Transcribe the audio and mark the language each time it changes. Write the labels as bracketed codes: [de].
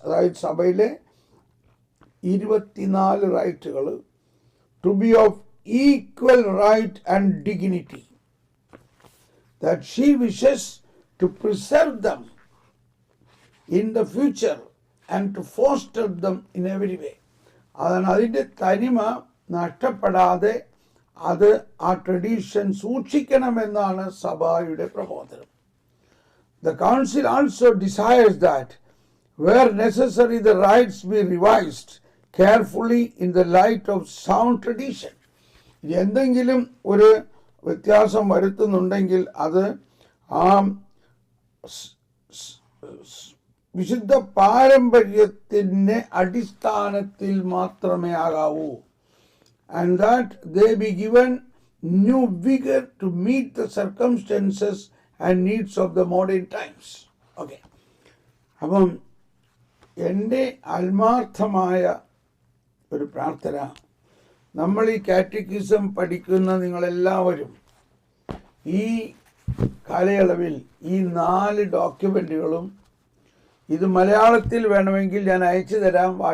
[ml] അതായത് സഭയിലെ 24 റൈറ്റുകൾ [en] to be of equal right and dignity, that she wishes to preserve them in the future and to foster them in every way. [ml] അതാണ് അതിൻ്റെ തനിമ നഷ്ടപ്പെടാതെ അത് ആ ട്രഡീഷൻ സൂക്ഷിക്കണമെന്നാണ് സഭയുടെ പ്രബോധനം. [en] The council also desires that where necessary the rights be revised carefully in the light of sound tradition. [ml] എന്തെങ്കിലും ഒരു വ്യത്യാസം വരുത്തുന്നുണ്ടെങ്കിൽ അത് ആ വിശുദ്ധ പാരമ്പര്യത്തിൻ്റെ അടിസ്ഥാനത്തിൽ മാത്രമേ ആകാവൂ. [en] And that they be given new vigor to meet the circumstances and needs of the modern times. Okay. [ml] അപ്പം എൻ്റെ ആത്മാർത്ഥമായ ഒരു പ്രാർത്ഥന, നമ്മൾ ഈ കാറ്റക്കിസം പഠിക്കുന്ന നിങ്ങളെല്ലാവരും ഈ കാലയളവിൽ ഈ 4 ഡോക്യുമെൻറ്റുകളും, ഇത് മലയാളത്തിൽ വേണമെങ്കിൽ ഞാൻ അയച്ചു തരാം.